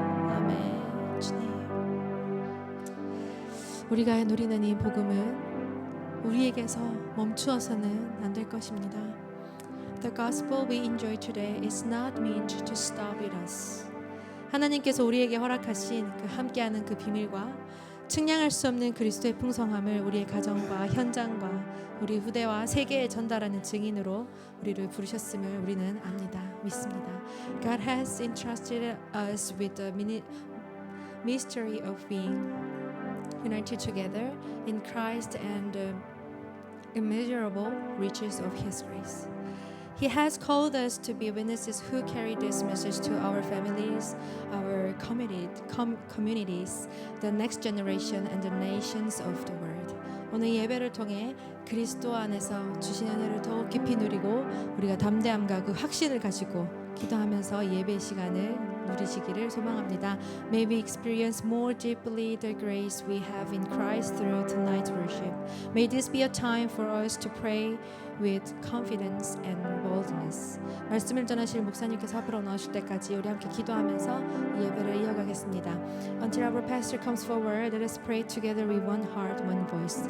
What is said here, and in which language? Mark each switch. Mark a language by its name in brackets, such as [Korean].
[Korean] 아멘 주님 우리가 누리는 이 복음은 우리에게서 멈추어서는 안 될 것입니다. [English] The gospel we enjoy today is not meant to stop with us. [Korean] 하나님께서 우리에게 허락하신 그 함께하는 그 비밀과 측량할 수 없는 그리스도의 풍성함을 우리의 가정과 현장과 우리 후대와 세계에 전달하는 증인으로 우리를 부르셨음을 우리는 압니다. 믿습니다. [English] God has entrusted us with the mystery of being united together in Christ and the immeasurable riches of His grace. He has called us to be witnesses who carry this message to our families, our communities, the next generation, and the nations of the world. [Korean] 오늘 예배를 통해 그리스도 안에서 주신 은혜를 더욱 깊이 누리고 우리가 담대함과 그 확신을 가지고 기도하면서 예배 시간을 누리시기를 소망합니다. [English] May we experience more deeply the grace we have in Christ through tonight's worship. May this be a time for us to pray with confidence and boldness. [Korean] 말씀을 전하실 목사님께서 앞으로 나오실 때까지 우리 함께 기도하면서 이 예배를 이어가겠습니다. [English] Until our pastor comes forward, let us pray together with one heart, one voice.